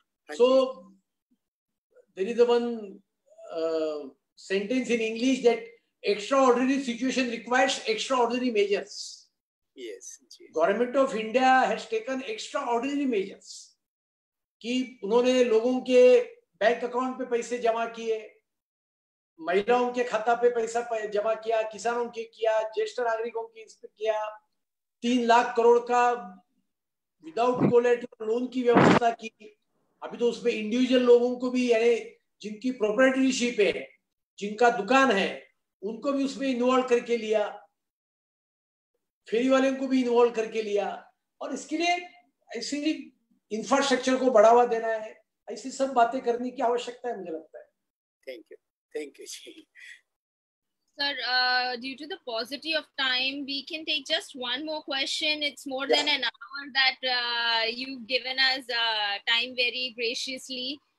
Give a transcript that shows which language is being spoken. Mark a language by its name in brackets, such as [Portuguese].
[English] So there is a one sentence in English that extraordinary situation requires extraordinary measures. Yes. Government of India has taken extraordinary measures. [Hindi] कि उन्होंने लोगों के bank account पे पैसे जमा किए, महिलाओं के खाता पे पैसा जमा किया, किसानों के किया, ज्येष्ठ नागरिकों के इस पे किया, 3 लाख करोड़ का विदाउट कोलेटरल लोन की व्यवस्था की। अभी तो उसमें इंडिविजुअल लोगों को भी, यानी जिनकी प्रोप्राइटरशिप है, जिनका दुकान है, उनको भी उसमें इन्वॉल्व करके लिया, फेरी वाले को भी इन्वॉल्व करके लिया। और इसके लिए ऐसी इंफ्रास्ट्रक्चर को बढ़ावा देना है, ऐसी सब बातें करने की आवश्यकता है, मुझे लगता है। Thank you ji. [English] Sir, due to the paucity of time, we can take just one more question. It's more than an hour that you've given us time very graciously.